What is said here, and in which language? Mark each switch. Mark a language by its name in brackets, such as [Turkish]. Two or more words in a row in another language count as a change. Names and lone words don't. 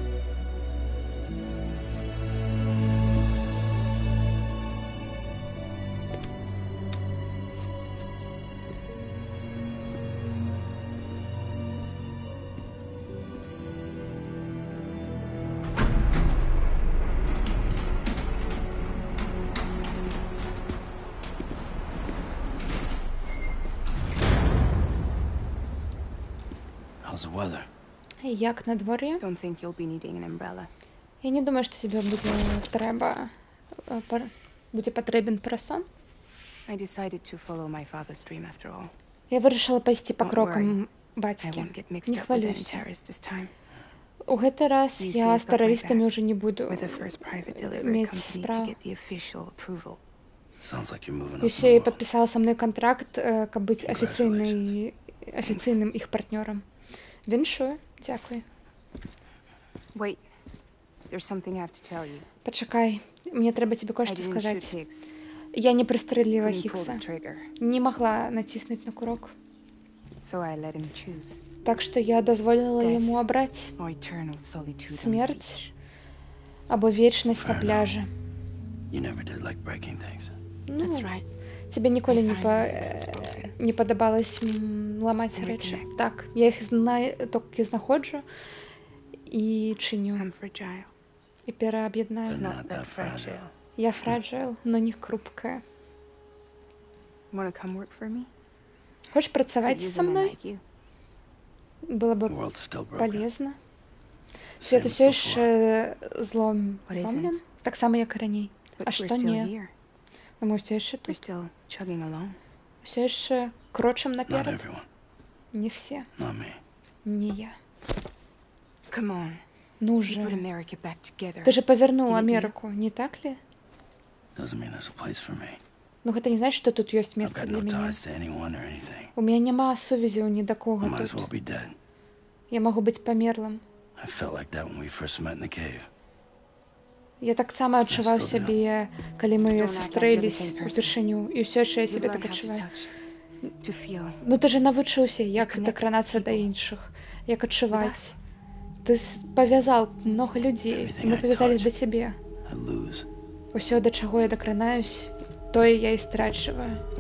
[English] How's the weather? [Belarusian] Як надвор'е? [English] Don't think you'll be needing an umbrella. [Belarusian] Я не думаю, што тебе будзе патрэбен парасон. [English] I decided to follow my father's dream after all. [Belarusian] Я вырашыла пайсці па [English] Don't [Belarusian] крокам [English] I [Belarusian] бацькі. [English] won't get mixed [Belarusian] Не [English] up with any [Belarusian] хвалюйся. [English] terrorists this time. [Belarusian] У гэты раз [English] UCA [Belarusian] я [English] got [Belarusian] з [English] my [Belarusian] тэрарыстамі [English] back [Belarusian] ўжо не буду [English] We're the first private delivery [Belarusian] мець [English] company to [Belarusian] справ. [English] get the official approval. Sounds like you're moving up in [Belarusian] Усе [English] the world. [Belarusian] падпісала са мной кантракт, каб быць афіцыйным іх партнёрам. Віншую, дзякуй. [English] Wait, there's something I have to tell you. [Belarusian] Пачакай, мне трэба тебе [English] I [Belarusian] кое-што [English] didn't shoot [Belarusian] сказаць. [English] Higgs. [Belarusian] Я не прыстрэліла [English] Couldn't pull [Belarusian] Хікса. [English] the trigger, [Belarusian] Не магла націснуць на курок. [English] so I let him choose. [Belarusian] Так што я дазволіла [English] Death. [Belarusian] яму абраць [English] Or eternal solitude on the [Belarusian] смерць [English] beach. [Belarusian] або вечнасць на [English] Fair enough. [Belarusian] пляжы. [English] You never did like breaking things. [Belarusian] Ну, [English] That's right. [Belarusian] тебе ніколі [English] I finally fixed it spoken. [Belarusian] не падабалось ламаць [English] And [Belarusian] рэчы. [English] reconnect. [Belarusian] Так, я іх толькі знаходжу і чыню, [English] I'm fragile. [Belarusian] і перааб'яднаю. [English] But Not that fragile. [Belarusian] Я фраджайл, но не хрупкая. [English] Wanna come work for me? [Belarusian] Хочаш [English] Could [Belarusian] працаваць [English] use [Belarusian] са [English] a man [Belarusian] мной? [English] like you. [Belarusian] Было [English] The [Belarusian] бы [English] world's still broken. [Belarusian] полезна. [English] Same [Belarusian] Свет [English] as [Belarusian] усё [English] before. [Belarusian] яшчэ [English] What [Belarusian] зломлен, [English] isn't? [Belarusian] таксама як і раней. [English] But [Belarusian] А [English] we're [Belarusian] што [English] still [Belarusian] не? [English] here. [Belarusian] Но мы ўсё яшчэ [English] We're [Belarusian] тут. [English] still chugging along. [Belarusian] Усё яшчэ крочым [English] Not [Belarusian] наперад. [English] everyone. [Russian] Не все, [English] Not me. [Belarusian] не я. [English] Come on. [Belarusian] Ну [English] We [Belarusian] же. [English] put America back together. [Belarusian] Ты же павярнуў [English] Didn't you? [Belarusian] Амерыку, [Russian] не так ли? [English] Doesn't mean there's a place for me. [Belarusian] Ну гэта не значыць, што тут ёсць [English] I've [Belarusian] месца [English] got [Belarusian] для [English] no [Belarusian] мяне. [English] ties to anyone or anything. [Belarusian] У мяне няма сувязяў ні да [English] I [Belarusian] кого [English] might as well [Belarusian] тут. [English] be dead. [Belarusian] Я магу быць памерлым. [English] I felt like that when we first met in the cave. [Belarusian] Я таксама адчуваў [English] Still do. [Belarusian] сябе, калі мы [English] Don't act like you're the [Belarusian] сустрэліся [English] same person. [Belarusian] упершыню, і ўсё яшчэ я [English] You've [Belarusian] сябе [English] learned [Belarusian] так [English] how to [Belarusian] адчуваю. [English] touch, to feel. [Belarusian] Ну ты же навучыўся, як [English] connected [Belarusian] дакранацца [English] with [Belarusian] да [English] people. [Belarusian] іншых, як [English] With [Belarusian] адчуваць. [English] us. [Belarusian] Ты павязаў много людзей, [English] Everything [Belarusian] і мы [English] I [Belarusian] павязались [English] touch. [Belarusian] да цябе. [English] I lose. [Belarusian] Усё, да чаго я дакранаюсь, тое я і страчваю.